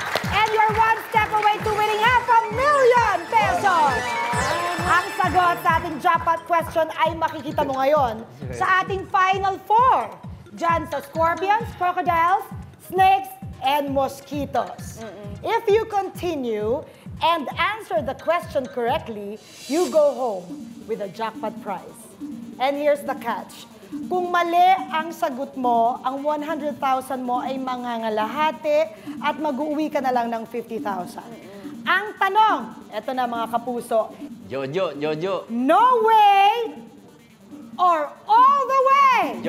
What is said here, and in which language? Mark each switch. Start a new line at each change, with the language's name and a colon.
English: And you're one step away to winning ₱500,000 pesos!
Filipino: Ang sagot sa ating jackpot question ay makikita mo ngayon sa ating final four. Diyan sa
English: scorpions, crocodiles, snakes, and mosquitoes. If you continue and answer the question correctly, you go home with a jackpot prize. And here's the catch.
Filipino: Kung mali ang sagot mo, ang 100,000 mo ay mangangalahati at mag-uwi ka na lang ng 50,000. Ang tanong, eto na mga kapuso, Jojo.
English: no way or all the way?